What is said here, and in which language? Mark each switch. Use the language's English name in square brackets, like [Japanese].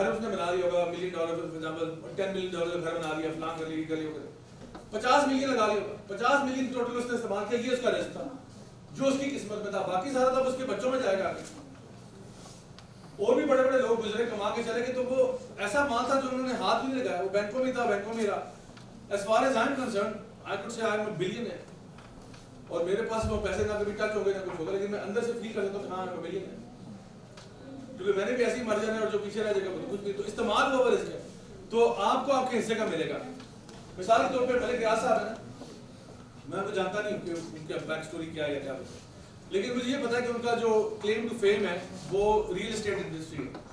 [Urdu] گھر اس نے بنا لیا ہوگا $1 ملین، فار ایگزامپل $10 ملین کا گھر بنا لیا، فلان کر لی، گلی وغیرہ. 50 ملین لگا لیا ہوگا، 50 ملین ٹوٹل اس نے استعمال کیا. یہ اس کا رزق تھا جو اس کی قسمت میں تھا، باقی سارا تھا اس کے بچوں میں جائے گا. اور بھی بڑے بڑے لوگ گزرے کما کے چلے گئے، تو وہ ایسا مال تھا جو انہوں نے ہاتھ بھی نہیں لگایا، وہ بینکوں میں تھا، بینکوں میں رہا. [English] As far as I'm concerned, I could say I'm a billionaire. [Urdu] اور میرے پاس وہ پیسے نہ کبھی ٹچ ہو گئے نہ کچھ ہوگا، لیکن میں اندر سے فیل کر سکتا ہوں کہ ہاں [English] I'm a billionaire، [Urdu] کیونکہ میں نے بھی ایسے ہی مر جانا ہے اور جو پیچھے رہ جائے گا کچھ بھی. تو استعمال ہوا رزق ہے، تو آپ کو آپ کے حصے کا ملے گا. مثال کے طور پہ ملک ریاض صاحب ہے نا، میں تو جانتا نہیں ہوں کہ ان کا بیک سٹوری کیا ہے یا کیا ہے، لیکن مجھے یہ پتا ہے کہ ان کا جو کلیم ٹو فیم ہے وہ ریل اسٹیٹ انڈسٹری ہے.